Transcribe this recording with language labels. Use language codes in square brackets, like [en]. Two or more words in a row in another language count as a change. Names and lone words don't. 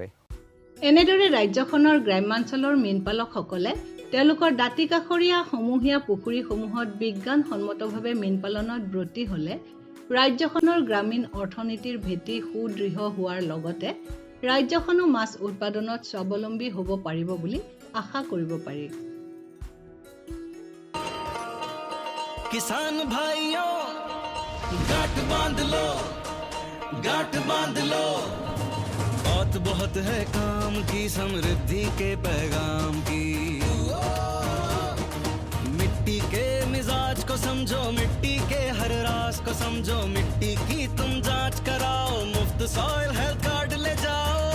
[as] এনেদৰে ৰাজ্যখনৰ গ্ৰাম্যাঞ্চলৰ মীনপালকসকলে তেওঁলোকৰ দাঁতি কাষৰীয়া সমূহীয়া পুখুৰীসমূহত বিজ্ঞানসন্মতভাৱে মীন পালনত ব্ৰতী হ'লে ৰাজ্যখনৰ গ্ৰামীণ অৰ্থনীতিৰ ভেটি সুদৃঢ় হোৱাৰ লগতে ৰাজ্যখনো মাছ উৎপাদনত স্বাৱলম্বী হ'ব পাৰিব বুলি আশা কৰিব পাৰি [hi] किसान भाइयों गांठ बांध लो बहुत है काम की समृद्धि के पैगाम की मिट्टी के मिजाज को समझो मिट्टी के हर राज को समझो मिट्टी की तुम जांच कराओ मुफ्त [en] soil health card [hi] ले जाओ